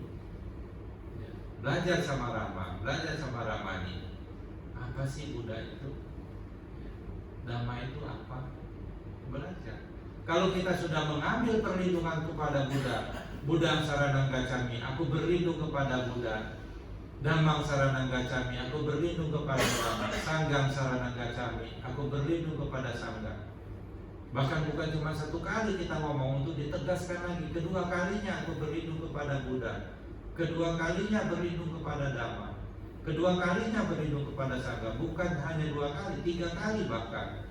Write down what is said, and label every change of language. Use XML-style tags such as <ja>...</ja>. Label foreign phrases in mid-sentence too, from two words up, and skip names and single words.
<id>Ya, belajar sama Rama, belajar sama Ramani. Apa sih Buddha itu? Dhamma itu apa? Belajar. Kalau kita sudah mengambil perlindungan kepada Buddha,</id> <pi>Buddhang saranang gacchami,</pi> <id>aku berlindung kepada Buddha.</id> <pi>Dhammang saranang gacchami,</pi> <id>aku berlindung kepada Dhamma.</id> <pi>Sanghang saranang gacchami,</pi> <id>aku berlindung kepada Sangha. Bahkan bukan cuma satu kali kita ngomong, untuk ditegaskan lagi. Kedua kalinya aku berlindung kepada Buddha. Kedua kalinya berlindung kepada Dhamma. Kedua kalinya berlindung kepada Sangha. Bukan hanya 2 kali, 3 kali bahkan.</id>